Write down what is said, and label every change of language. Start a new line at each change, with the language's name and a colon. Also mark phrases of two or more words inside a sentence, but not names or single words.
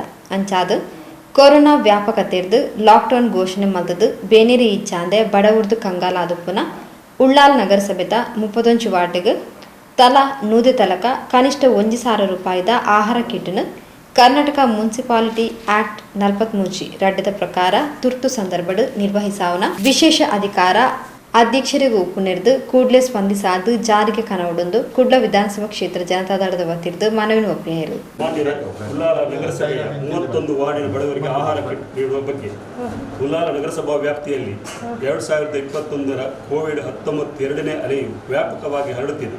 Tulu: ಅಂಚಾದು ಕೊರೋನಾ ವ್ಯಾಪಕತೆರ್ದು ಲಾಕ್ಡೌನ್ ಘೋಷಣೆ ಮಲ್ದದು ಬೇನೇರಿ ಇಚ್ಛಾಂದೆ ಬಡವರ್ದು ಕಂಗಾಲಾದುಪ್ಪುನ ಉಳ್ಳಾಲ ನಗರಸಭೆದ 31 ವಾರ್ಡ್ಗೆ ತಲಾ 100 ತಲಕ ಕನಿಷ್ಠ 1,000 ರೂಪಾಯಿದ ಆಹಾರ ಕಿಟ್ನು ಕರ್ನಾಟಕ ಮುನ್ಸಿಪಾಲಿಟಿ ಆಕ್ಟ್ 43 ರಡ್ಡದ ಪ್ರಕಾರ ತುರ್ತು ಸಂದರ್ಭಡು ನಿರ್ವಹಿಸಾವನ ವಿಶೇಷ ಅಧಿಕಾರ ಅಧ್ಯಕ್ಷರಿಗೆ ಉಪ್ಪುನಿರ್ದು ಕೂಡಲೇ ಸ್ಪಂದಿಸಾದು ಜಾರಿಗೆ ಕನವಡೊಂದು ಕುಡ್ಲ ವಿಧಾನಸಭಾ ಕ್ಷೇತ್ರ ಜನತಾದಳದ ವತಿರ್ದು ಮನವಿ ಒಪ್ಪಿಯಾರು.
Kannada: ಉಳ್ಳಾಲ ನಗರಸಭೆಯ 31 ವಾರ್ಡಿನ ಬಡವರಿಗೆ ಆಹಾರ ಕಿಟ್ ನೀಡುವ ಬಗ್ಗೆ ಉಳ್ಳಾಲ ನಗರಸಭಾ ವ್ಯಾಪ್ತಿಯಲ್ಲಿ 2021ರ ಕೋವಿಡ್-19 ಎರಡನೇ ಅಲೆಯು ವ್ಯಾಪಕವಾಗಿ ಹರಡುತ್ತಿದೆ.